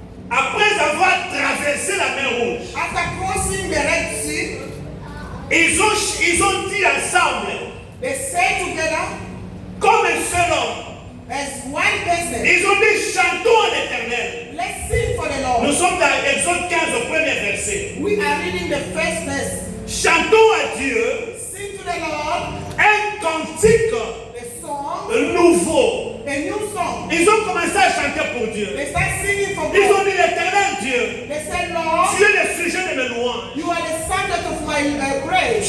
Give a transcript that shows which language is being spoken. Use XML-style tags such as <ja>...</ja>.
<fr>après avoir traversé la mer Rouge,</fr> <en>after crossing the Red Sea,</en> <fr>ils ont dit ensemble,</fr> <en>they say together</en> <fr>comme un seul homme,</fr> <en>as one person,</en> <fr>ils ont dit chantons à l'Éternel.</fr> <en>let's sing for the</en> <fr>Nous</fr> <en>Lord.</en> <fr>sommes dans Exode 15 au premier verset.</fr> <en>We are reading the first verse.</en> <fr>Chantons à Dieu</fr> <en>Sing to the Lord</en> <fr>un cantique</fr> <en>the song,</en> <fr>nouveau.</fr> <en>a new song.</en> <fr>Ils ont commencé à chanter pour Dieu.</fr> <en>They start singing for</en> <fr>Ils ont</fr> <en>God.</en> <fr>dit l'Éternel Dieu,</fr> <en>They said, Lord,</en> <fr>tu es le sujet de mes louanges.</fr> <en>you are the subject of my praise.</en>